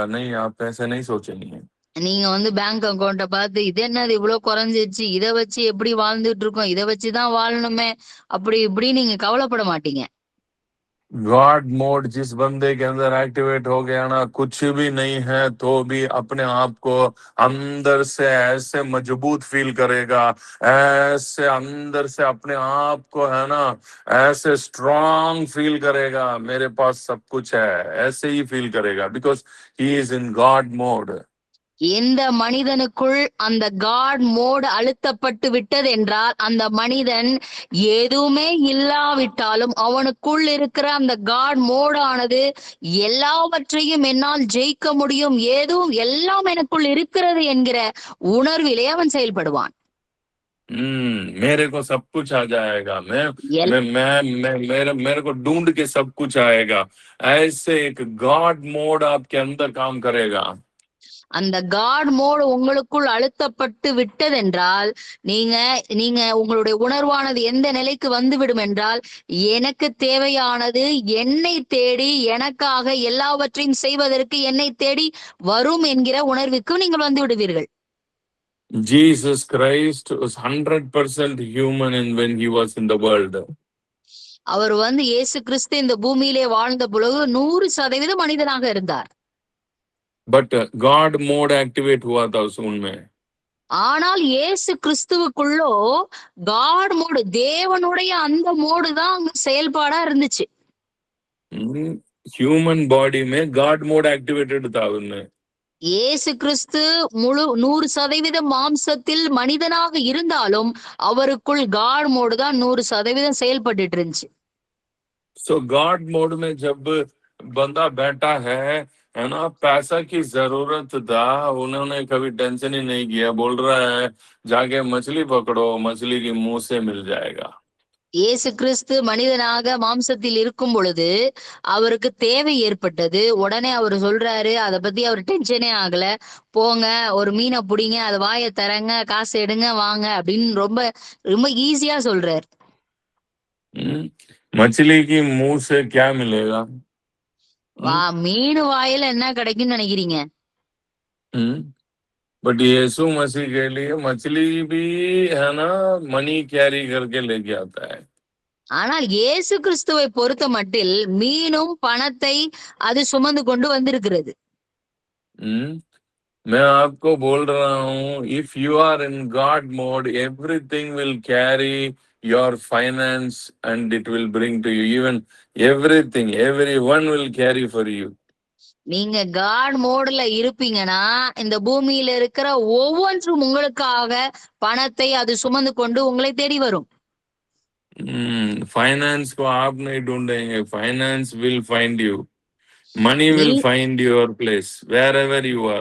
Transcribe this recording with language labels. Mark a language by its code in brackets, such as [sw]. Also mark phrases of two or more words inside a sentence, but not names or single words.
[hi] नहीं, आप ऐसे नहीं सोचेंगे. [ta] நீங்க வந்து [en] bank account [ta] பார்த்து, இது என்னது இவ்வளவு குறைஞ்சிருச்சு, இத வச்சு எப்படி வாழ்ந்துட்டு இருக்கோம், இத வச்சுதான் வாழணுமே, அப்படி இப்படி நீங்க கவலைப்பட மாட்டீங்க. [en] God mode [hi] जिस बंदे के अंदर एक्टिवेट हो गया ना, कुछ भी नहीं है तो भी अपने आप को अंदर से ऐसे मजबूत फील करेगा, ऐसे अंदर से अपने आप को है ना ऐसे स्ट्रांग फील करेगा, मेरे पास सब कुछ है, ऐसे ही फील करेगा, [en] because he is in God mode. [ta] எந்த மனிதனுக்குள் அந்த [en] God mode [ta] அழுத்தப்பட்டு விட்டது என்றால், அந்த மனிதன் எதுவுமே இல்லாவிட்டாலும் அவனுக்குள் இருக்கிற அந்த [en] God mode [ta] ஆனது எல்லாவற்றையும் என்னால் ஜெயிக்க முடியும், ஏதும் எல்லாம் எனக்குள் இருக்கிறது என்கிற உணர்விலே அவன் செயல்படுவான். [hi] मेरे को सब कुछ आ जाएगा, मेरे को ढूंढ के सब कुछ आएगा, ऐसे एक [en] God mode [hi] आपके अंदर काम करेगा. [ta] அந்த [en] God mode [ta] உங்களுக்குள் அழுத்தப்பட்டு விட்டதென்றால், நீங்க நீங்க உங்களுடைய உணர்வானது எந்த நிலைக்கு வந்துவிடும் என்றால், எனக்கு தேவையானது என்னை தேடி எனக்காக எல்லாவற்றையும் செய்வதற்கு என்னை தேடி வரும் என்கிற உணர்வுக்கு நீங்கள் வந்து விடுவீர்கள். [en] Jesus Christ was 100% human when he was in the world. [ta] அவர் வந்து இயேசு கிறிஸ்து இந்த பூமியிலே வாழ்ந்த பொழுது 100% மனிதனாக இருந்தார். [en] But God mode activate [hi] हुआ था उस उनमें. [ta] ஆனால் இயேசு கிறிஸ்துவுக்குள்ளோ [en] God mode, [ta] தேவனுடைய அந்த மோடு தான் அங்க செயல்பாடா இருந்துச்சு. [en] human body में God mode activated [hi] था उनमें. [ta] இயேசு கிறிஸ்து முழு 100% மாம்சத்தில் மனிதனாக இருந்தாலும் அவருக்குள் [en] God mode [ta] தான் 100% செயல்பட்டு இருந்துச்சு. [en] So God mode [hi] में जब बंदा बैठा है ना, पैसा की जरूरत था, उन्होंने कभी टेंशन ही नहीं किया, बोल रहा है जाके मछली पकड़ो, मछली की मुंह से मिल जाएगा. [ta] இயேசு கிறிஸ்து மனிதனாக மாம்சத்தில் இருக்கும் பொழுது அவருக்கு தேவை ஏற்பட்டது. உடனே அவர் சொல்றாரு, அதை பத்தி அவர் டென்ஷனே ஆகல, போங்க ஒரு மீனை பிடிங்க, அது வாயை தரங்க, காசு எடுங்க, வாங்க அப்படின்னு ரொம்ப ரொம்ப ஈஸியா சொல்றாரு. [hi] मछली की मुंह से क्या मिलेगा? [ta] மீன் வாயில என்ன கிடைக்கும்னு நினைக்கிறீங்க? [hi] बट यीशु मसीह के लिए मछली भी है ना [en] money carry [hi] करके लेके आता है. [ta] ஆனால் இயேசு கிறிஸ்துவை பொறுத்த மட்டில் மீனும் பணத்தை அது சுமந்து கொண்டு வந்திருக்கிறது. [hi] मैं आपको बोल रहा हूँ, [en] If you are in God mode, everything will carry your finance and it will bring to you, even everything, everyone will carry for you. [ta] நீங்க [en] God mode [ta] இருப்பீங்கன்னா இந்த பூமியில இருக்கிற ஒவ்வொன்றும் உங்களுக்காக பணத்தை அது சுமந்து கொண்டு உங்களை தேடி வரும். [hi] फाइनेंस को आप नहीं ढूंढेंगे, [en] फाइनेंस will find you, money will find your place wherever you are.